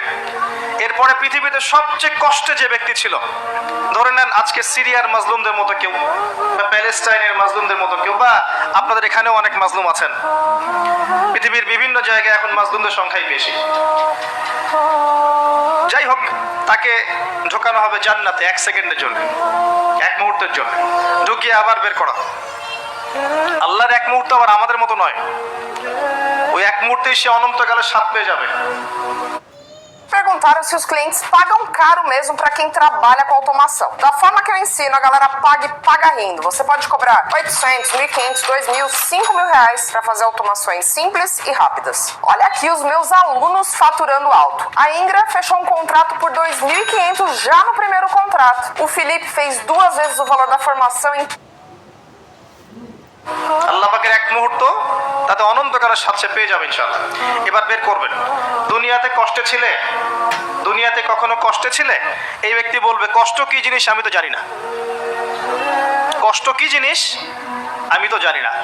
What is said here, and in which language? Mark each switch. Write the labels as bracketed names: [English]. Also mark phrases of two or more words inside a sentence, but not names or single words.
[Bangla] এরপরে পৃথিবীতে সবচেয়ে কষ্টে যে ব্যক্তি ছিল, ধরে নেন আজকে সিরিয়ার মাজলুমদের মতো কেউ, বা প্যালেস্টাইনের মাজলুমদের মতো কেউ, বা আপনাদের এখানেও অনেক মাজলুম আছেন, পৃথিবীর বিভিন্ন জায়গায় এখন মাজলুমদের সংখ্যাই বেশি। যাই হোক, তাকে ঢোকানো হবে জান্নাতে 1 সেকেন্ডের জন্য, 1 মুহূর্তের জন্য, ঢুকিয়ে আবার বের করা। আল্লাহর 1 মুহূর্ত আবার আমাদের মতো নয়, ওই 1 মুহূর্তেই সে অনন্তকালের স্বাদ পেয়ে যাবে। [Portuguese] Perguntaram se os clientes pagam caro mesmo para quem trabalha com automação. Da forma que eu ensino, a galera paga e paga rindo. Você pode cobrar 800, 1.500, 2.000, 5.000 reais para fazer automações simples e rápidas. Olha aqui os meus alunos faturando alto. A Ingra fechou um contrato por 2.500 já no primeiro contrato. O Felipe fez 2 vezes o valor da formação em [Bangla] আল্লাহ পাকের 1 মুহূর্ত, তাতে অনন্তকালের স্বাদ সে পেয়ে যাবে ইনশাআল্লাহ। এবার বের করবেন, দুনিয়াতে কষ্টে ছিলে, দুনিয়াতে কখনো কষ্টে ছিলে? এই ব্যক্তি বলবে কষ্ট কি জিনিস আমি তো জানি না, কষ্ট কি জিনিস আমি তো জানি না।